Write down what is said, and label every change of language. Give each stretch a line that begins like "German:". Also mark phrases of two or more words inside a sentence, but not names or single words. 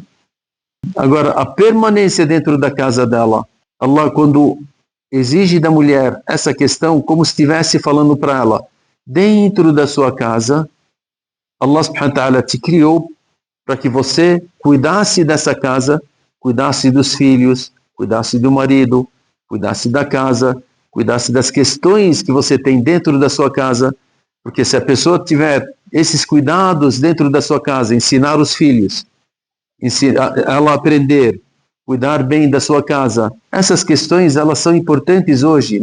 Portuguese: Agora, a permanência dentro da casa dela, Allah quando exige da mulher essa questão, como se estivesse falando para ela, dentro da sua casa,
Arabic: الله سبحانه وتعالى
Portuguese: te criou para que você cuidasse dessa casa, cuidasse dos filhos, cuidasse do marido, cuidasse da casa, cuidasse das questões que você tem dentro da sua casa, porque se a pessoa tiver esses cuidados dentro da sua casa, ensinar os filhos, ensinar ela a aprender, cuidar bem da sua casa, essas questões elas são importantes hoje.